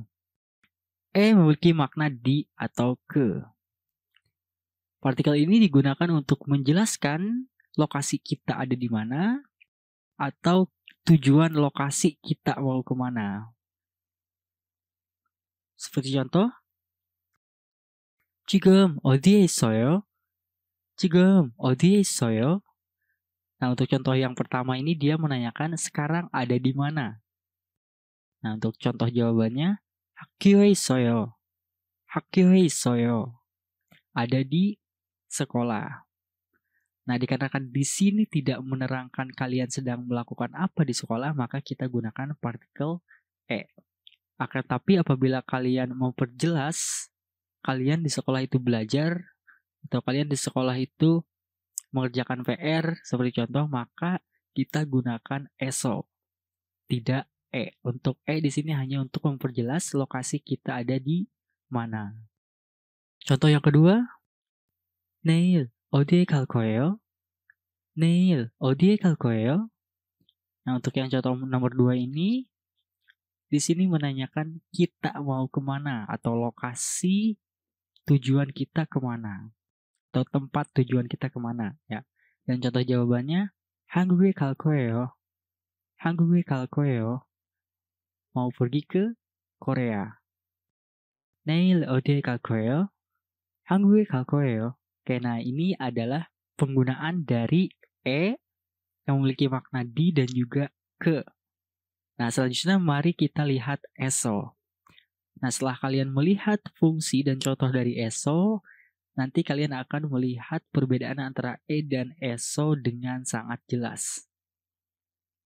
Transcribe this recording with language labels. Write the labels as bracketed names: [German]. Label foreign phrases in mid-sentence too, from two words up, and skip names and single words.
[Indonesian] Memiliki makna di atau ke. Partikel ini digunakan untuk menjelaskan lokasi kita ada di mana atau tujuan lokasi kita mau kemana. Seperti contoh, [Korean] 지금 어디에 있어요? 지금 어디에 있어요? [Indonesian] Nah, untuk contoh yang pertama ini dia menanyakan sekarang ada di mana. Nah, untuk contoh jawabannya, [Korean] 학교에 있어요. 학교에 있어요. [Indonesian] Ada di sekolah. Nah, dikarenakan di sini tidak menerangkan kalian sedang melakukan apa di sekolah, maka kita gunakan partikel Akan tapi apabila kalian memperjelas kalian di sekolah itu belajar atau kalian di sekolah itu mengerjakan PR seperti contoh, maka kita gunakan eso, tidak Untuk di sini hanya untuk memperjelas lokasi kita ada di mana. Contoh yang kedua, [Korean] 내일 어디에 갈 거예요? 내일 어디에 갈 거예요? [Indonesian] Nah, untuk yang contoh nomor 2 ini, di sini menanyakan kita mau kemana atau lokasi tujuan kita kemana atau tempat tujuan kita kemana ya. Dan contoh jawabannya, [Korean] 한국에 갈 거예요. 한국에 갈 거예요. [Indonesian] Mau pergi ke Korea. [Korean] 내일 어디에 갈 거예요? 한국에 갈 거예요. [Indonesian] Oke, nah ini adalah penggunaan dari yang memiliki makna di dan juga ke. Nah, selanjutnya mari kita lihat eso. Nah, setelah kalian melihat fungsi dan contoh dari eso, nanti kalian akan melihat perbedaan antara dan eso dengan sangat jelas.